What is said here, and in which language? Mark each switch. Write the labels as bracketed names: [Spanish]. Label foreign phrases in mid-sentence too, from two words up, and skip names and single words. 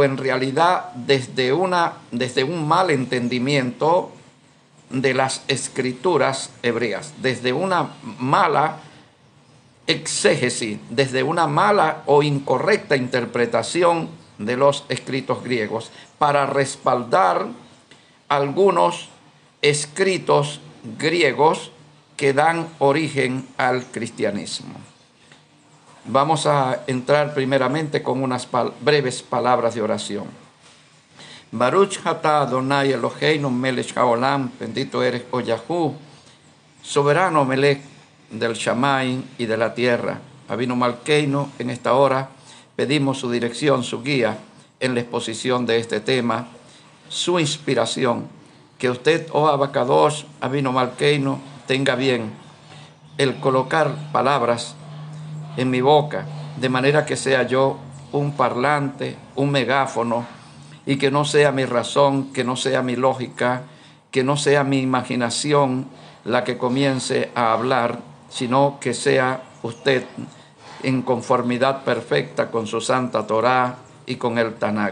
[Spanish] en realidad desde un mal entendimiento de las escrituras hebreas, desde una mala exégesis, desde una mala o incorrecta interpretación de los escritos griegos, para respaldar algunos escritos griegos que dan origen al cristianismo. Vamos a entrar primeramente con unas breves palabras de oración. [Hebrew] ברוך אתה אדוני אלוהינו מלך העולם, [Spanish] bendito eres, oh Yahú, soberano Melech del Shammai y de la tierra. [Hebrew] אבינו מלכנו, [Spanish] en esta hora pedimos su dirección, su guía en la exposición de este tema, su inspiración. Que usted, [Hebrew] oh אבא קדוש, אבינו מלכנו, [Spanish] tenga bien el colocar palabras en mi boca, de manera que sea yo un parlante, un megáfono, y que no sea mi razón, que no sea mi lógica, que no sea mi imaginación la que comience a hablar, sino que sea usted en conformidad perfecta con su santa Torá y con el Tanakh.